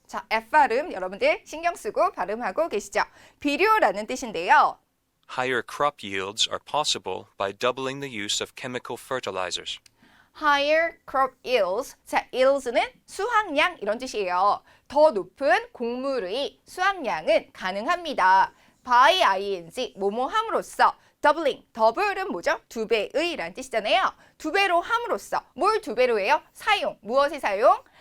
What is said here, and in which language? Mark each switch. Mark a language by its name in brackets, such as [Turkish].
[Korean] 자, F 발음 여러분들 신경 쓰고 발음하고 계시죠? 비료라는 뜻인데요. [English] Higher crop yields are possible by doubling the use of chemical fertilizers. higher crop yields. [Korean] 자, yields는 수확량 이런 뜻이에요. 더 높은 곡물의 수확량은 가능합니다. [English] by ing, [Korean] 뭐뭐 함으로써. doubling, double은 뭐죠? 두 배의 라는 뜻이잖아요. 두 배로 함으로써. 뭘 두 배로 해요? 사용. 무엇의 사용?